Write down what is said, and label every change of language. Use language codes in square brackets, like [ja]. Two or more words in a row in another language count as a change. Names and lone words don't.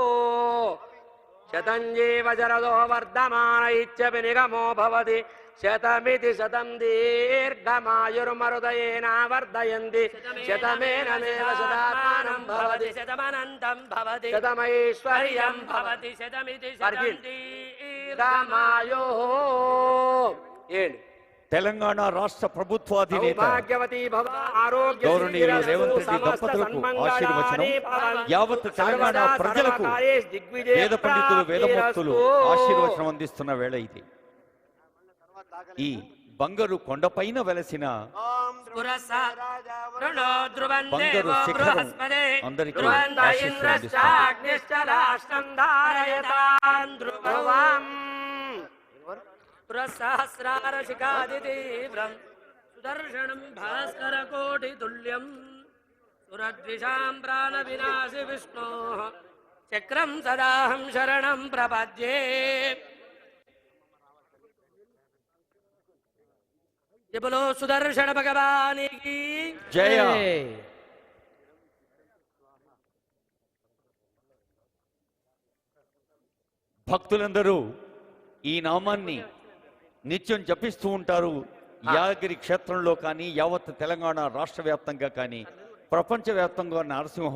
[sa] शतञ्जीव जरदो वर्धमान इच्छपि निगमो भवति शतमिति शतं दीर्घमायुर्मरुदयेन वर्धयन्ति शतमेनमेव शतात्मानं भवति शतमनन्तं भवति शतमैश्वर्यं भवति शतमिति शतं दीर्घमायुः [te] తెలంగాణ రాష్ట్ర ప్రభుత్వాధినేత [sa] సౌభాగ్యవతి భవ ఆరోగ్య [te] గౌరవనీయులు రేవంత్ రెడ్డి దంపతులకు ఆశీర్వచనం, యావత్ తెలంగాణ ప్రజలకు వేద పండితులు వేదమూర్తులు ఆశీర్వచనం అందిస్తున్న వేళ ఇది. ఈ బంగారు కొండపైన వెలసిన బంగారు శిఖరం అందరికీ ఆశీస్సులు అందిస్తుంది. [sa] सहस्रारशिखादितीव्रं सुदर्शनं भास्करकोटितुल्यं सुरद्विषां प्राणविनाशि विष्णोः चक्रं सदाहं शरणं प्रपद्ये [hi] ये बोलो सुदर्शन भगवान की [te] జయ. భక్తులందరూ ఈ నామాన్ని నిత్యం జపిస్తూ ఉంటారు. యాదగిరి క్షేత్రంలో కానీ యావత్ తెలంగాణ రాష్ట్ర వ్యాప్తంగా కానీ ప్రపంచవ్యాప్తంగా నరసింహ